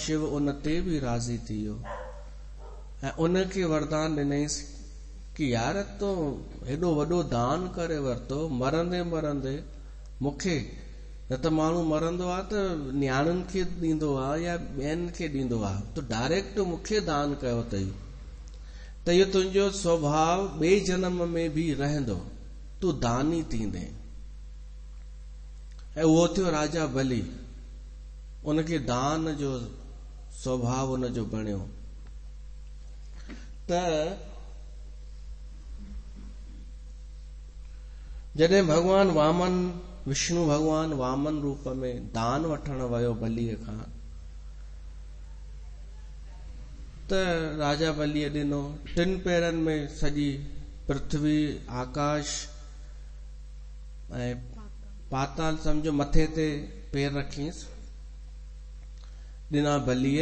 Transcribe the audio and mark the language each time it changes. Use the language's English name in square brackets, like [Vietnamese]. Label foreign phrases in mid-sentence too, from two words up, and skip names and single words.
[Sindhi] उन ते बि राज़ी थी वियो ऐं उनखे वरदान ॾिनईंसि कि यार तो हेॾो वॾो दान करे वरितो, मरंदे मरंदे मूंखे, न त माण्हू मरंदो आहे त न्याणियुनि खे ॾींदो आहे या ॿियनि खे ॾींदो आहे, तो डायरेक्ट मूंखे दान कयो अथई, त इहो तुंहिंजो स्वभाव ॿिए जन्म में बि रहंदो, तूं दानी थींदे। ऐं उहो थियो राजा बली, उनखे दान जो स्वभाव उनजो बणियो। त जॾहिं भगवान वामन, विष्णु भगवान वामन रूप में दान वठण वियो बलीअ खां, त राजा बलीअ ॾिनो, 3 पेरनि में सॼी पृथ्वी, आकाश ऐं पाताल सम्झो मथे ते पेर रखींसि, ॾिना बलीअ।